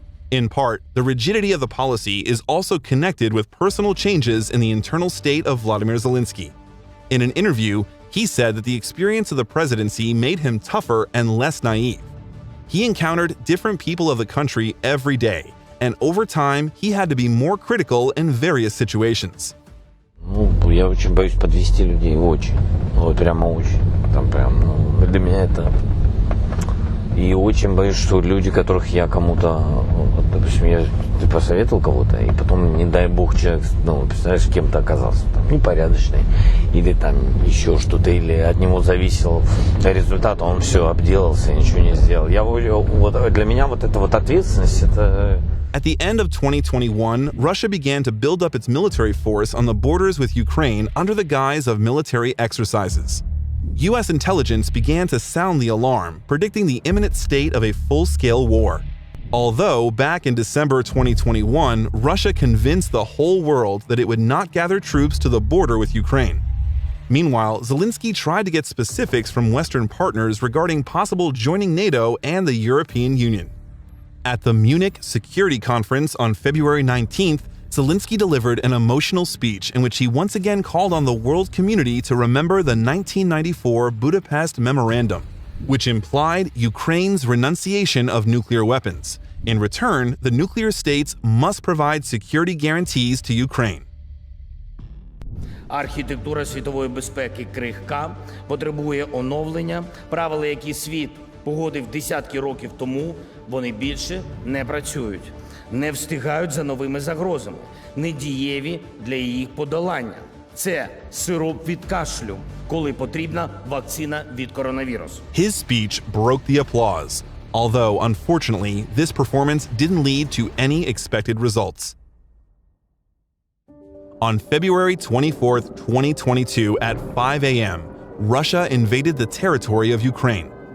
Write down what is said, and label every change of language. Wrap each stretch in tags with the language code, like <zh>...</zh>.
<en>In part, the rigidity of the policy is also connected with personal changes in the internal state of Volodymyr Zelensky. In an interview, he said that the experience of the presidency made him tougher and less naive. He encountered different people of the country every day, and over time, he had to be more critical in various situations.</en> <ru>Я очень боюсь подвести людей, очень. Вот прямо очень. Там прям, для меня это... И очень боюсь, что люди, которых я кому-то, вот, допустим, я посоветовал кого-то, и потом, не дай бог, человек, представляешь, кем-то оказался, там, непорядочный, или там еще что-то, или от него зависел результат, он все обделался, ничего не сделал. Вот, для меня вот эта вот ответственность, это...</ru> <en>At the end of 2021, Russia began to build up its military force on the borders with Ukraine under the guise of military exercises. U.S. intelligence began to sound the alarm, predicting the imminent state of a full-scale war. Although, back in December 2021, Russia convinced the whole world that it would not gather troops to the border with Ukraine. Meanwhile, Zelensky tried to get specifics from Western partners regarding possible joining NATO and the European Union. At the Munich Security Conference on February 19th, Zelensky delivered an emotional speech in which he once again called on the world community to remember the 1994 Budapest Memorandum, which implied Ukraine's renunciation of nuclear weapons. In return, the nuclear states must provide security guarantees to Ukraine.</en> <uk>Архітектура світової безпеки крихка, потребує оновлення. Правила, які світ погодив десятки років тому, вони більше не працюють. Не встигають за новими загрозами, недієві для їх подолання. Це сироп від кашлю, коли потрібна вакцина від коронавірусу.</uk> <en>His speech broke the applause, although unfortunately, this performance didn't lead to any expected results. On February 24, 2022 at 5 a.m., Russia invaded the territory of Ukraine.</en>